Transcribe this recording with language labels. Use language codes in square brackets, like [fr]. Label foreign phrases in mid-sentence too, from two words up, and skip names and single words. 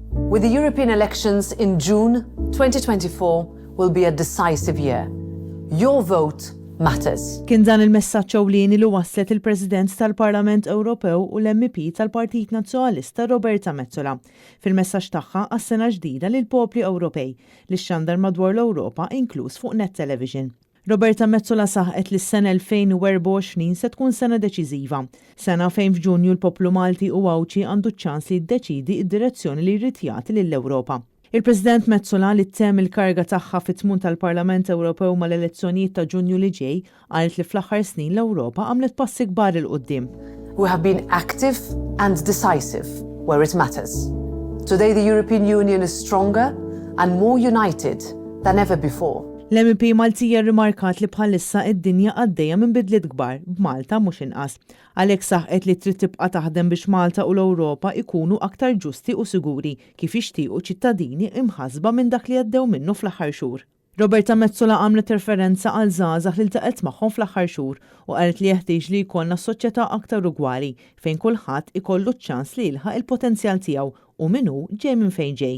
[en] With the European elections in June 2024 will be a decisive year. Your vote matters. [mt] Kien dan il-messaġġ ewlieni li wasslet il-President tal-Parlament Ewropew u l-MEP tal-Partit Nazzjonalista Roberta Metsola fil-messaġġ tagħha għas-sena ġdida lil popli Ewropej li xxandar madwar l-Ewropa inkluż fuq Net Television. Roberta Metsola saħqet li s-sena 2024 se tkun sena deċiżiva, sena fejn f'Ġunju l-poplu Malti u Awċi għandu ċ-ċans li jiddeċidi d-direzzjoni li jrid jagħti lill-Ewropa. Il-President Metsola li temm il-karga tagħha fit-tmum tal-Parlament Ewropew mal-elezzjonijiet ta' Ġunju li ġej qalet li fl-aħħar snin l-Ewropa għamlet passi kbar il qudiem. [en] We have been active and decisive where it matters. Today the European Union is stronger and more united than ever before. [mt] L-MEP Maltija rrimarkat li bħalissa id-dinja għaddejja minn bidliet kbar b'Malta mhux inqas. Għalhekk saħqet li trid tibqa' taħdem biex Malta u l-Ewropa ikunu aktar ġusti u siguri kif jixtiequ ċittadini imħasba minn dak li għaddew minnu fl-aħħar xhur. Roberta Metsola għamlet referenza għal żgħażagħ li ltaqgħet magħhom fl-aħħar xhur u qalet li jeħtieġ li jkollna soċjetà aktar ugwali fejn kulħadd ikollu ċ-ċans li jilħaq il-potenzjal tiegħu u min hu ġej minn fejn ġej.